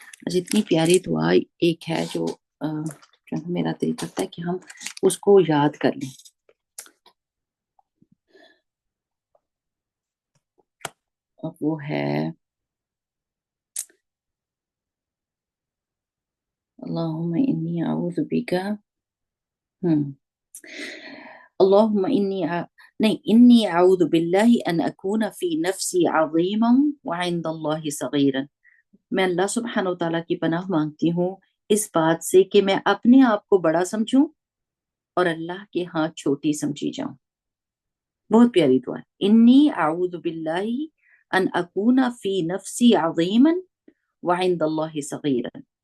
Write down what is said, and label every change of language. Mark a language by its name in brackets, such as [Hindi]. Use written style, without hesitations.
[Urdu] جتنی پیاری دعا ایک ہے جو میرا دل کرتا ہے کہ ہم اس کو یاد کر لیں. اب وہ ہے [Arabic] اللهم إني أعوذ بك اللهم إني أعوذ بالله أن أكون في نفسي عظيما وعند الله صغيرا. [Urdu] میں اللہ سبحانہ و تعالیٰ کی پناہ مانگتی ہوں اس بات سے کہ میں اپنے آپ کو بڑا سمجھوں اور اللہ کے ہاں چھوٹی سمجھی جاؤں. بہت پیاری دعا ہے. [Arabic] انی اعوذ باللہ ان اکون فی نفسی عظیما وعند اللہ صغیرا.